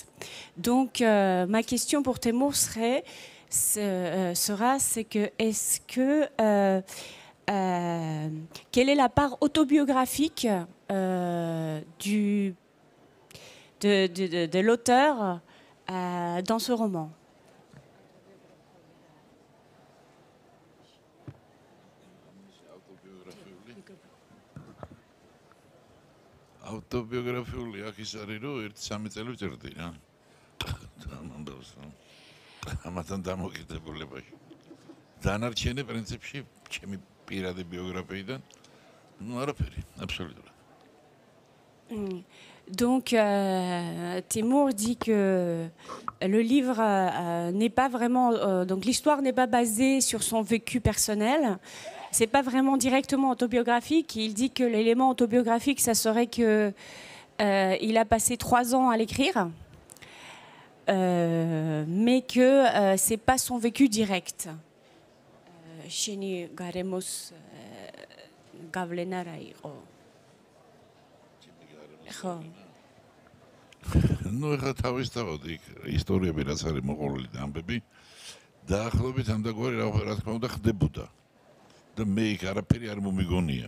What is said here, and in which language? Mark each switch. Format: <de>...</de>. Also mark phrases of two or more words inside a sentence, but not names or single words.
<fr>Donc ma question pour Teimour sera quelle est la part autobiographique de l'auteur dans ce roman?</fr> <ka>ავტობიოგრაფიული აქ ის არის, რომ 1-3 წელი ვწერდი რა. ამბავს რა. ამათან დამოკიდებულებაში. დანარჩენი პრინციპში ჩემი პირადი ბიოგრაფიიდან, არაფერი, აბსოლუტურად.</ka> <fr>Donc, Teimour dit que le livre n'est pas vraiment, donc l'histoire n'est pas basée sur son vécu personnel. C'est pas vraiment directement autobiographique. Il dit que l'élément autobiographique, ça serait que il a passé 3 ans à l'écrire, mais que c'est pas son vécu direct.</fr> <ka>ნუ ეხლა თავისთავად იქ ისტორიები რაც არის მოყოლილი და ამბები დაახლოებით ამდაგვარი რა თქმა უნდა ხდებოდა და მე იქ არაფერი არ მომიგონია</ka>